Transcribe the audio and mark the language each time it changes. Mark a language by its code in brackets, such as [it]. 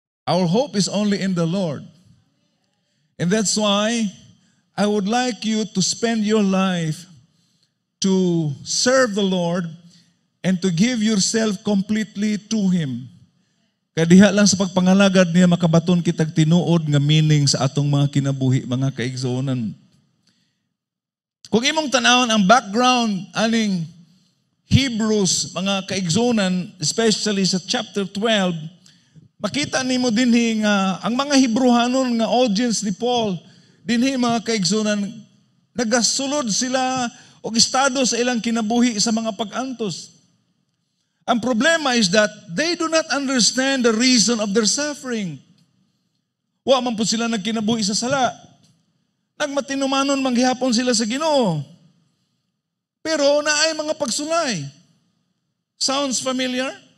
[en] Our hope is only in the Lord. And that's why I would like you to spend your life to serve the Lord and to give yourself completely to Him. [ceb] Kaya diha lang sa pagpangalagad niya makabaton kitag tinuod nga meaning sa atong mga kinabuhi, mga kaigsuonan. Kung imong tanawon ang background aning Hebrews, mga kaigsuonan, especially sa chapter 12, makita nimo dinhi nga ang mga Hebrewanon nga audience ni Paul dinhi mga kaigsunan, nagasulod sila og estado sa ilang kinabuhi sa mga pag-antos. Ang problema [en] is that they do not understand the reason of their suffering. [ceb] Wa man po sila nagkinabuhi sa sala. Nagmatinumanon manghihapon sila sa Ginoo. Pero naay mga pagsulay. [en] Sounds familiar?